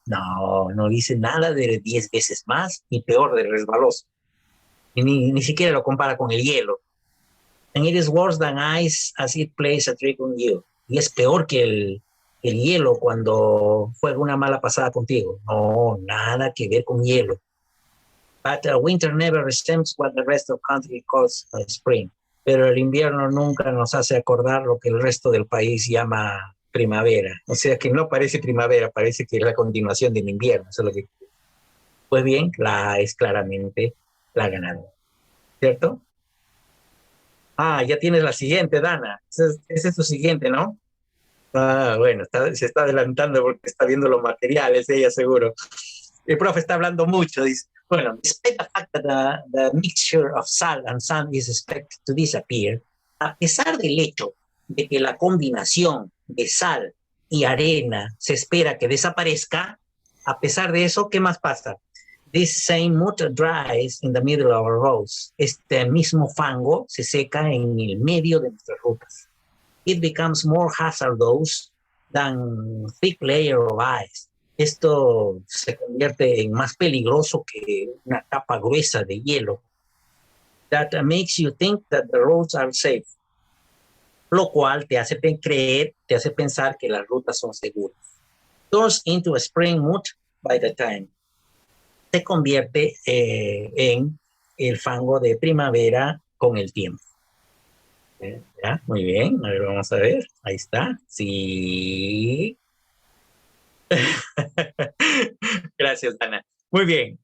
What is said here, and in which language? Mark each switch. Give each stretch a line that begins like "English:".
Spanish: No dice nada de 10 veces más, ni peor de resbaloso. Ni siquiera lo compara con el hielo.
English: And it is worse than ice as it plays a trick on you.
Spanish: Y es peor que el hielo cuando juega una mala pasada contigo. No, nada que ver con hielo.
English: But winter never resembles what the rest of the country calls spring.
Spanish: Pero el invierno nunca nos hace acordar lo que el resto del país llama primavera. O sea que no parece primavera, parece que es la continuación del invierno. Eso es lo que... Pues bien, es claramente la ganadora. ¿Cierto? Ya tienes la siguiente, Dana. Ese es tu siguiente, ¿no? Bueno, se está adelantando porque está viendo los materiales, ella seguro. El profe está hablando mucho, dice. Bueno,
English: despite the fact that the mixture of salt and sand is expected to disappear,
Spanish: a pesar del hecho de que la combinación de sal y arena se espera que desaparezca, a pesar de eso, ¿qué más pasa?
English: This same mud dries in the middle of our roads.
Spanish: Este mismo fango se seca en el medio de nuestras rutas.
English: It becomes more hazardous than thick layer of ice.
Spanish: Esto se convierte en más peligroso que una capa gruesa de hielo.
English: That makes you think that the roads are safe.
Spanish: Lo cual te hace pensar que las rutas son seguras.
English: Turns into a spring mud by the time.
Spanish: Se convierte en el fango de primavera con el tiempo. ¿Ya? Muy bien, a ver, vamos a ver. Ahí está. Sí. Gracias, Dana. Muy bien.